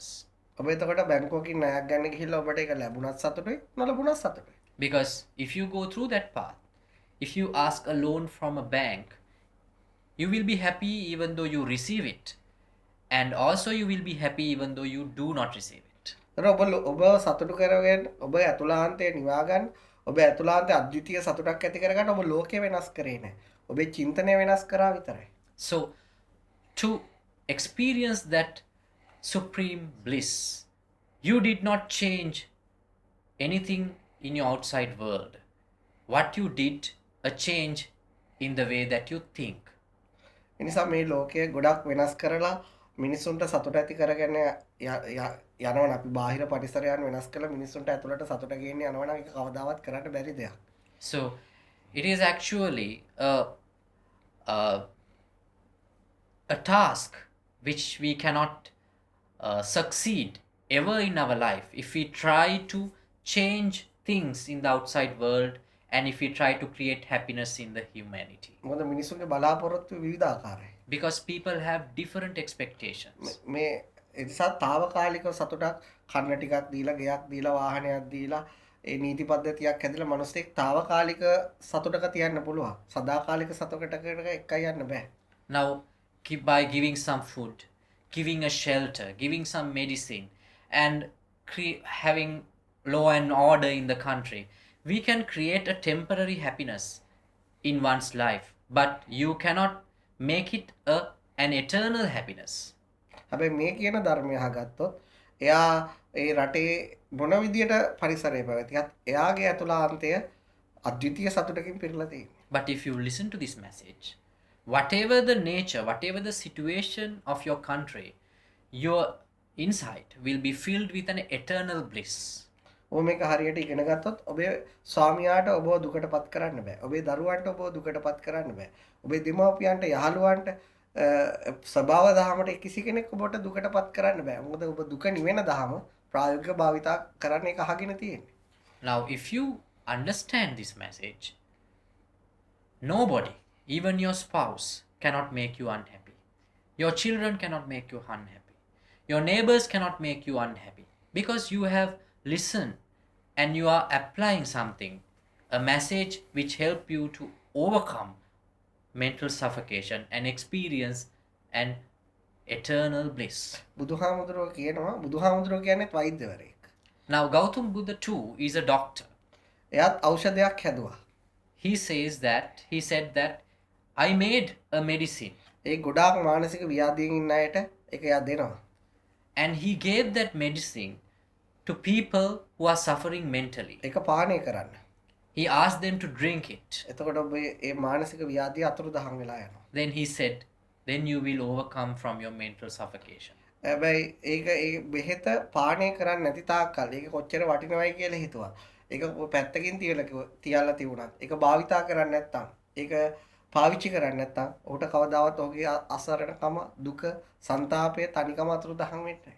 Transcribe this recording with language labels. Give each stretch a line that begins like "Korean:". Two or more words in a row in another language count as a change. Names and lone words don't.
Sinhala: ඔබ එතකොට බැංකුවකින් ණයක් ගන්න ගිහිල්ලා ඔබට ඒක ලැබුණත් සතුටුයි නොලැබුණත් සතුටුයි.
English: Because if you go through that path, if you ask a loan from a bank, you will be happy even though you receive it, and also you will be happy even though you do not receive it.
Sinhala: ඔබ සතුටු කරගෙන ඔබ ඇතුළාන්තයේ නිවා ගන්න ඔබ ඇතුළාන්තයේ අද්විතීය සතුටක් ඇති කරගන්න ඔබ ලෝකය වෙනස් කරේ නැහැ. ඔබේ චින්තනය වෙනස් කරා විතරයි.
English: So to experience that supreme bliss, you did not change anything in your outside world. What you did, a change in the way that you think.
Sinhala: එනිසා මේ ලෝකය ගොඩක් වෙනස් කරලා මිනිසුන්ට සතුට ඇති කරගෙන යනවනම් අපි බාහිර පරිසරයන් වෙනස් කරලා මිනිසුන්ට ඇතුළට සතුට ගේන්න යනවනම් ඒක කවදාවත් කරන්න බැරි දෙයක්.
English: So it is actually a task which we cannot succeed ever in our life if we try to change things in the outside world and if we try to create happiness in the humanity.
Sinhala: මොකද මිනිසුන්ගේ බලාපොරොත්තු විවිධාකාරයි.
English: Because people have different expectations.
Sinhala: මේ ඒ නිසා తాවකාලිකව සතුටක් කන්න ටිකක් දීලා ගෙයක් දීලා වාහනයක් දීලා ඒ නීති පද්ධතියක් හැදලා මිනිස්සෙක් తాවකාලික සතුටක තියන්න පුළුවන්. සදාකාලික සතුටකට එකයි යන්න බෑ.
English: Now by giving some food, giving a shelter, giving some medicine and having law and order in the country, we can create a temporary happiness in one's life, but you cannot make it an eternal happiness.
Sinhala: හැබැයි මේ කියන ධර්මය අහගත්තොත් එයා ඒ රටේ මොන විදියට පරිසරය පැවතියත් එයාගේ ඇතුළාන්තය අද්විතීය සතුටකින් පිරලා තියෙනවා.
English: But if you listen to this message, whatever the nature, whatever the situation of your country, your inside will be filled with an eternal bliss.
Sinhala: ඔබ මේක හරියට ඉගෙන ගත්තොත් ඔබේ ස්වාමියාට ඔබව දුකටපත් කරන්න බෑ. ඔබේ දරුවන්ට ඔබව දුකටපත් කරන්න බෑ. ඔබේ දෙමාපියන්ට යහළුවන්ට ස්වභාව දහමට කිසි කෙනෙක් ඔබට දුකටපත් කරන්න බෑ. මොකද ඔබ දුක නිවෙන දහම ප්‍රායෝගික භාවිතා කරන්න එක අහගෙන තියෙන්නේ.
English: Now, if you understand this message, nobody, even your spouse, cannot make you unhappy. Your children cannot make you unhappy. Your neighbors cannot make you unhappy because you have listened and you are applying something, a message which help you to overcome mental suffocation and experience an eternal bliss.
Sinhala: බුදුහාමුදුරුවෝ කියන්නේත් වෛද්‍යවරයෙක්.
English: Now, Gautam Buddha too is a doctor.
Sinhala: එයාත් ඖෂධයක් හැදුවා.
English: He said that I made a medicine.
Sinhala: ඒ ගොඩාක් මානසික ව්‍යාධීන් ඉන්න අයට ඒක එයා දෙනවා.
English: And he gave that medicine to people who are suffering mentally.
Sinhala: ඒක පානය කරන්න.
English: He asked them to drink it.
Sinhala: එතකොට ඔබ ඒ මානසික ව්‍යාධිය අතුරුදහන් වෙලා යනවා.
English: Then he said, then you will overcome from your mental suffocation.
Sinhala: හැබැයි ඒක ඒ බෙහෙත පානය කරන්නේ නැති තාක්කල් ඒක කොච්චර වටිනවයි කියලා හිතුවා. ඒක පැත්තකින් තියලා තිබුණත් ඒක භාවිතා කරන්නේ නැත්නම් ඒක පාවිච්චි කරන්නේ නැත්නම් ඔහුට කවදාවත් ඔහුගේ අසරණකම දුක සංతాපය තනිකම අතුරුදහන් වෙන්නේ නැහැ.